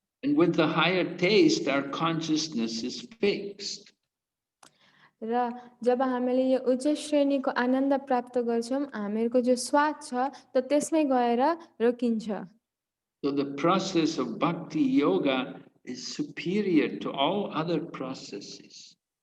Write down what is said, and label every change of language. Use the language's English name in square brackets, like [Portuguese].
[English] And with the higher taste, our consciousness is fixed. [Nepali] र जब हामीले यो उच्च श्रेणीको आनन्द प्राप्त गर्छौँ हामीहरूको जो स्वाद छ त्यो त्यसमै गएर रोकिन्छ. [English] So the process of bhakti yoga is superior to all other processes.